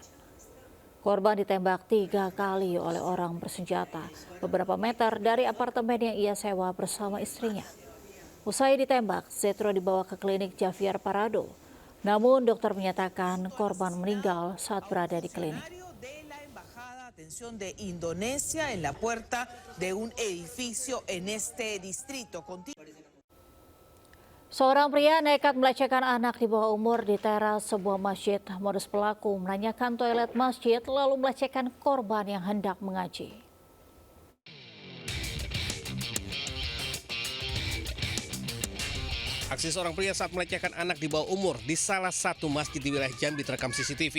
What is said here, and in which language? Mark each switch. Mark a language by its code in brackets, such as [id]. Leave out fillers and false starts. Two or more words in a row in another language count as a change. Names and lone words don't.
[id] Korban ditembak 3 kali oleh orang bersenjata beberapa meter dari apartemen yang ia sewa bersama istrinya. Usai ditembak, Zetro dibawa ke klinik Javier Parado. Namun dokter menyatakan korban meninggal saat berada di klinik. [es] Atención de Indonesia en la puerta de un edificio en este distrito. [id] Seorang pria nekat melecehkan anak di bawah umur di teras sebuah masjid. Modus pelaku menanyakan toilet masjid lalu melecehkan korban yang hendak mengaji. Aksi seorang pria saat melecehkan anak di bawah umur di salah satu masjid di wilayah Jambi terekam CCTV.